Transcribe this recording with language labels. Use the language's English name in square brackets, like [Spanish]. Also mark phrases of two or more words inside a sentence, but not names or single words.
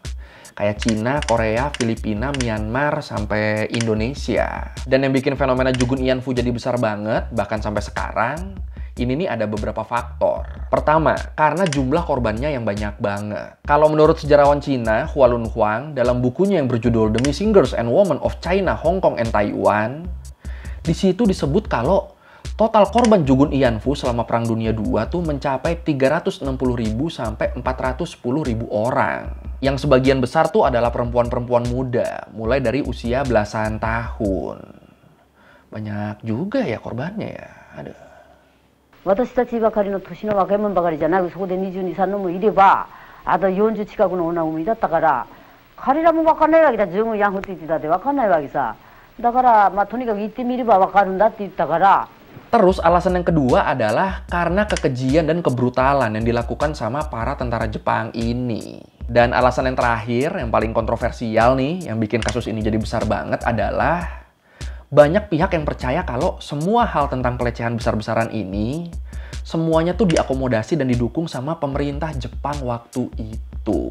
[Indonesian] Kayak Cina, Korea, Filipina, Myanmar, sampai Indonesia. Dan yang bikin fenomena Jugun Ianfu jadi besar banget, bahkan sampai sekarang, ini nih ada beberapa faktor. Pertama, karena jumlah korbannya yang banyak banget. Kalau menurut sejarawan Cina, Hua Lunhuang, dalam bukunya yang berjudul The Missing Girls and Women of China, Hong Kong, and Taiwan, di situ disebut kalau total korban Jugun Ianfu selama Perang Dunia II tuh mencapai 360.000 sampai 410.000 orang. Yang sebagian besar tuh adalah perempuan-perempuan muda, mulai dari usia belasan tahun. Banyak juga ya korbannya ya. Aduh. [Japanese] 私たちばかりの年の若い者ばかりじゃなく、そこで22、3のもいれば、あと40近くの女もいだったから、彼らも分かんないわけだ。十分ヤンフって言ってたって分かんないわけさ。だから、とにかく行ってみれば分かるんだって言ったから。 [Indonesian] Terus alasan yang kedua adalah karena kekejian dan kebrutalan yang dilakukan sama para tentara Jepang ini. Dan alasan yang terakhir, yang paling kontroversial nih, yang bikin kasus ini jadi besar banget adalah banyak pihak yang percaya kalau semua hal tentang pelecehan besar-besaran ini semuanya tuh diakomodasi dan didukung sama pemerintah Jepang waktu itu.